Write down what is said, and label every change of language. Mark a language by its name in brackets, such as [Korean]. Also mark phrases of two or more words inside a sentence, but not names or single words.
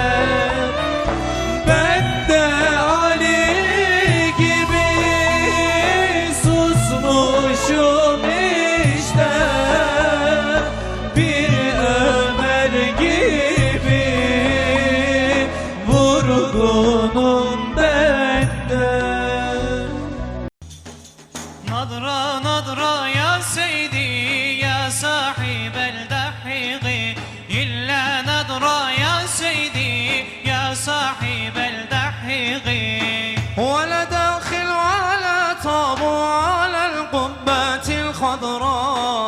[Turkish] Ben de Ali gibi susmuşum işte, bir Ömer gibi vurgunum ben de. [Arabic] نظرة نظرة يا سيدي يا صاحب الدحيق إلا نظرة يا سيدي يا صاحب الدحيق ولا داخل على طابو على القبة الخضراء،